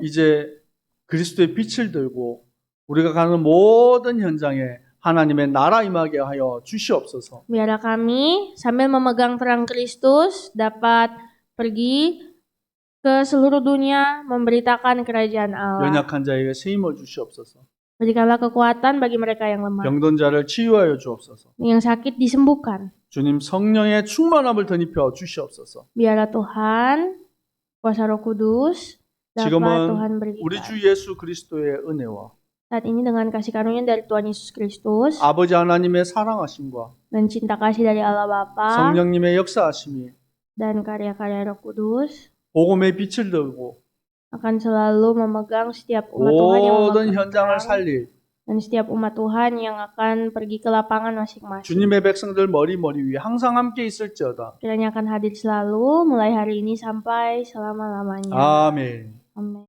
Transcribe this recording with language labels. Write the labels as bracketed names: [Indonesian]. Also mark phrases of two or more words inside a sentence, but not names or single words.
[Korean] 이제 그리스도의 빛을 들고 우리가 가는 모든 현장에 하나님의 나라 임하게 하여 주시옵소서. [Indonesian] Biarlah kami sambil memegang terang Kristus dapat pergi ke seluruh dunia memberitakan kerajaan Allah. [Korean] 연약한 자에게 새 힘을 주시옵소서. [Indonesian] Berikanlah kekuatan bagi mereka yang lemah. [Korean] 병든 자를 치유하여 주옵소서. [Indonesian] Yang sakit disembuhkan. [Korean] 주님 성령의 충만함을 덧입혀 주시옵소서. [Indonesian] Biarlah Tuhan, kuasa Roh Kudus, dapat Tuhan [Korean] 지금은 우리 [Indonesian] berikan. [Korean] 주 예수 그리스도의 은혜와 [Indonesian] Saat ini dengan kasih karunia dari Tuhan Yesus Kristus [Korean] 아버지 하나님의 사랑하심과 [Indonesian] dan cinta kasih dari Allah Bapa [Korean] 성령님의 역사하심이 [Indonesian] dan karya-karya Roh Kudus [Korean] 복음의 빛을 들고 [Indonesian] akan selalu memegang setiap umat Tuhan yang [Korean] 모든 [Indonesian] memegang [Korean] 현장을 [Indonesian] terang [Korean] 살릴 [Indonesian] dan setiap umat Tuhan yang akan pergi ke lapangan masing-masing. [Korean] 주님의 백성들 머리 위에 항상 함께 있을지어다. [Indonesian] Kiranya akan hadir selalu mulai hari ini sampai selama-lamanya. [Korean] 아멘. [Indonesian] Amin.